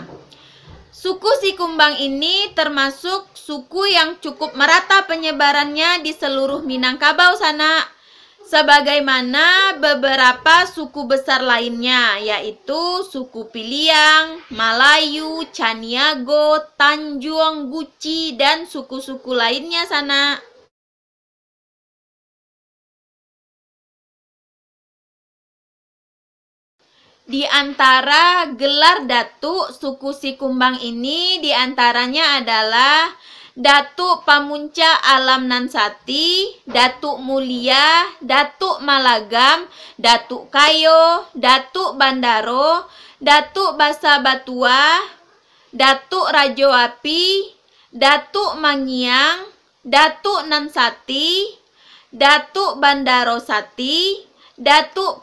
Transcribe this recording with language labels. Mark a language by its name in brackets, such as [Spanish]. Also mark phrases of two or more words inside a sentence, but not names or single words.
[Indonesian] Suku Sikumbang ini termasuk suku yang cukup merata penyebarannya di seluruh Minangkabau sana, sebagaimana beberapa suku besar lainnya, yaitu suku Piliang, Malayu, Caniago, Tanjung, Guci, dan suku-suku lainnya sana. Di antara gelar datuk suku Sikumbang ini diantaranya adalah Datuk Pamunca Alam Nansati, Datuk Mulia, Datuk Malagam, Datuk Kayo, Datuk Bandaro, Datuk Basa Batua, Datuk Rajo Api, Datuk Mangiang, Datuk Nansati, Datuk Bandaro Sati, Datuk